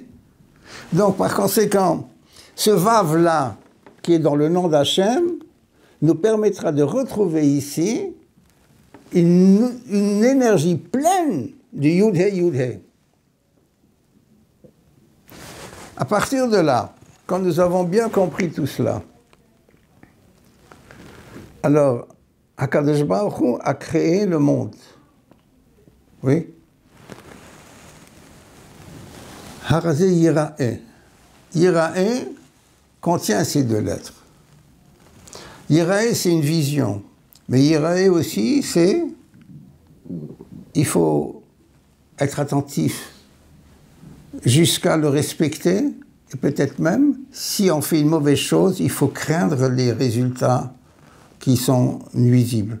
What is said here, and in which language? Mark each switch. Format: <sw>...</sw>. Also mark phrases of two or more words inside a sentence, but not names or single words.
<fr>Donc, par conséquent, ce Vav-là, qui est dans le nom d'Hachem, nous permettra de retrouver ici une énergie pleine du Yud-He, Yud-He. À partir de là, quand nous avons bien compris tout cela, alors,</fr> <he>הקדוש ברוך הוא</he> <fr>a créé le monde. Oui?</fr> <he>הרזה יראה.</he> <fr>Yira'eh contient ces deux lettres. Yira'eh, c'est une vision. Mais Yira'eh aussi, c'est... Il faut être attentif jusqu'à le respecter. Et peut-être même, si on fait une mauvaise chose, il faut craindre les résultats qui sont nuisibles.</fr>